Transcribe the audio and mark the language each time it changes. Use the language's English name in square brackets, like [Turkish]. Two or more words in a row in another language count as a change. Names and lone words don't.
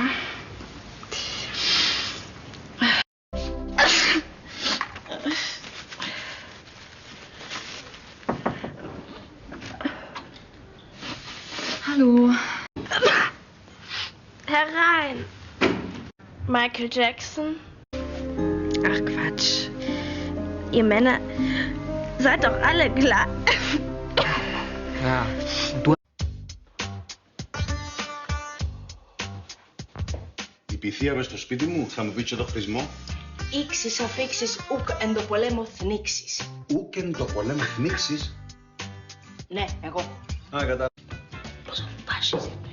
[German] Hallo. Herein. Michael Jackson. Ach Quatsch. Ihr Männer seid doch alle klar. Ja, du... [Greek] Η πυθία μες στο σπίτι μου θα μου πείτσε το χρησμό. Ήξεις αφήξεις ουκ εν το πολέμο θνίξεις. Ούκ εν το πολέμο θνίξεις. Ναι, εγώ. Α, κατά... Πώς μου πάσεις.